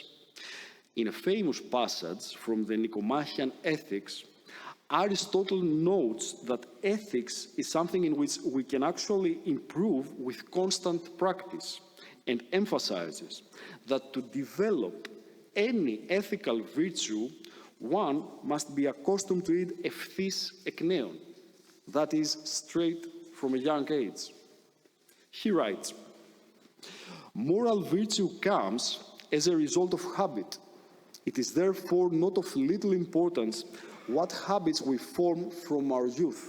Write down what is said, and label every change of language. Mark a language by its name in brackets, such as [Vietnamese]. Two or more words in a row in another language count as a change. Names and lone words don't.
[English] In a famous passage from the Nicomachean Ethics, Aristotle notes that ethics is something in which we can actually improve with constant practice, and emphasizes that to develop any ethical virtue, one must be accustomed to it [Greek] ευθύς εκ νέων, [English] that is, straight from a young age. He writes, "Moral virtue comes as a result of habit. It is therefore not of little importance what habits we form from our youth.